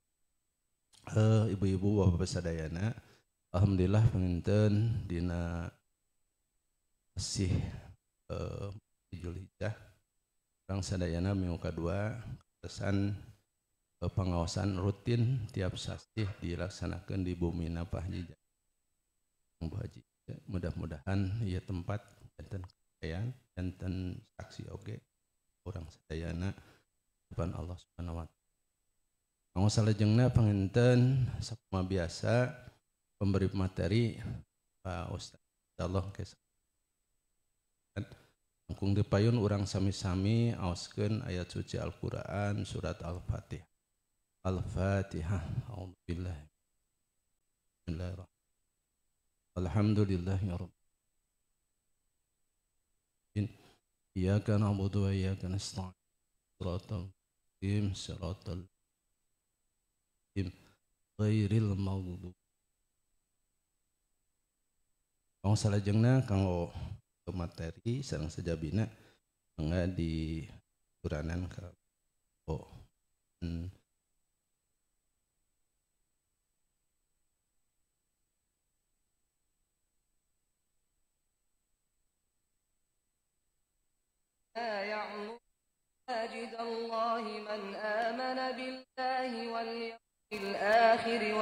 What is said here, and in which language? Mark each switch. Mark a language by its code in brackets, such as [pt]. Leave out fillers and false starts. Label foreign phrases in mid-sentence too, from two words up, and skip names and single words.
[su] Ibu-ibu bapak sadayana, alhamdulillah panginten dina masih Zulhijjah urang sadayana minggu kadua kesan pengawasan rutin tiap sasih dilaksanakan di Bumina Pak Haji. Mudah-mudahan ieu tempat janten kekayaan janten saksi oge urang sadayana depan Allah [ar] سبحانه وتعالى. [su] Kanggo salajengna panginten sakumaha biasa pemberi materi Pak Ustaz insyaallah langkung dipayun urang sami-sami aoskeun ayat suci Al-Qur'an surat Al-Fatihah. Al-Fatihah. A'udzubillahi. [ar] بسم الله الرحمن الرحيم الحمد لله رب العالمين. إياك نعبد وإياك نستعين الصراط المستقيم الصراط المستقيم غير المغضوب. [su] Kanggo salajengna kanggo materi sareng sajabina mangga di turanan ka [ar] يعمر مساجد الله من آمن بالله واليوم الآخر